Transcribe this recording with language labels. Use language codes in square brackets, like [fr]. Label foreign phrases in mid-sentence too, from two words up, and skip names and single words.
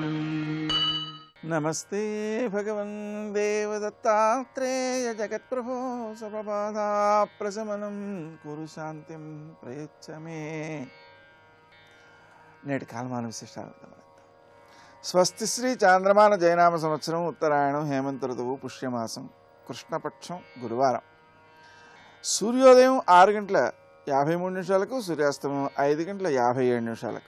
[sa] नमस्ते भगवन् देवदत्तात्रेय जगत्प्रभो सर्वबाधाप्रशमनं कुरु शान्तिं प्रयच्छ मे। [te] నేటి కాలమాన విశేషాలు స్వస్తి శ్రీ చాంద్రమాన జయనామ సంవత్సరం ఉత్తరాయణం హేమంత ఋతువు పుష్యమాసం కృష్ణపక్షం గురువారం. సూర్యోదయం 6:53 సూర్యాస్తమయం 5:57.